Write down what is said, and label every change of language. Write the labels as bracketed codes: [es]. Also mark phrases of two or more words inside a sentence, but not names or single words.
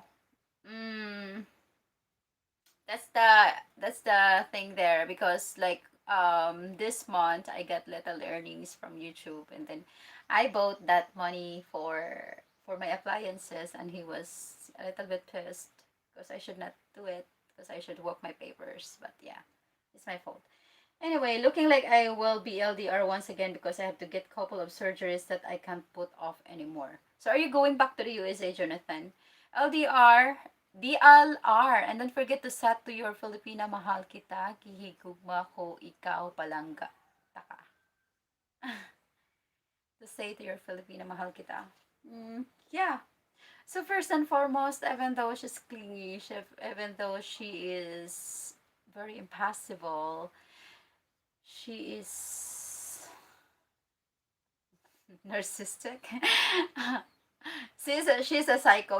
[en] Mm, that's the thing there because like this month I got little earnings from YouTube, and then I bought that money for my appliances, and he was a little bit pissed because I should not do it because I should walk my papers, but yeah, it's my fault. Anyway, looking like I will be LDR once again because I have to get couple of surgeries that I can't put off anymore. So are you going back to the USA, Jonathan? LDR, DLR, and don't forget to set to your Filipina [tl] mahal kita, [ceb] kihigugma ko ikaw palangga. Taka. [en] To say to your Filipina [tl] mahal kita. [en] Yeah. So first and foremost, even though she's clingy, even though she is very impassible, she is narcissistic. She's a psycho.